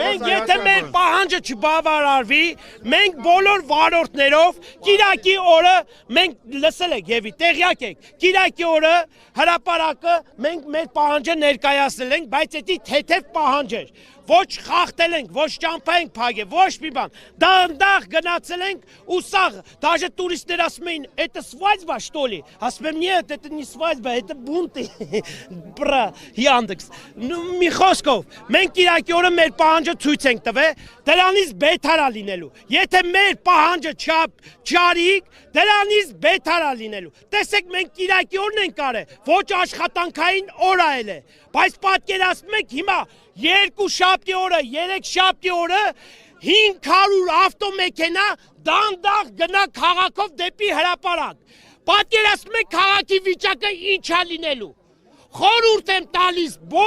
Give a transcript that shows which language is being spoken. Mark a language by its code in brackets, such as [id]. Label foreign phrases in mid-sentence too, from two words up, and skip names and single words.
[hy] Մենք եթե մեր պահանջը չբավարարվի, մենք բոլոր վարորդներով Կիրակի օրը մենք լսել եք Եվի, տեղյակ եք։ Կիրակի օրը հրապարակը մենք մեր պահանջը ներկայացնել ենք, բայց դա թեթև պահանջ էր։ Ոչ խախտել ենք, ոչ ճամփա ենք փակել, ոչ մի բան։ Դանդաղ գնացել ենք ու սաղ, даже туристներ ասում էին, [ru] это свадьба, что ли? [hy] Ասում եմ, [ru] нет, это не свадьба, это бунты։ [hy] Բրա, Яндекс։ Մի խոսքով, մենք Կիրակի օրը մեր պահանջը ցույց ենք տվել, դրանից բետարա լինելու։ Եթե մեր պահանջը չարիք, դրանից բետարա լինելու։ Տեսեք, մենք Կիրակի օրն ենք արել, ոչ աշխատանքային օր այլ է։ Բայց պատկերացնում եք հիմա 2 շաբթի օրը, 3 շաբթի օրը 500 ավտոմեքենա դանդաղ գնա քաղաքով դեպի հրապարակ։ Պատկերացնում եք քաղաքի վիճակը ինչ է լինելու։ Խորհուրդ եմ տալիս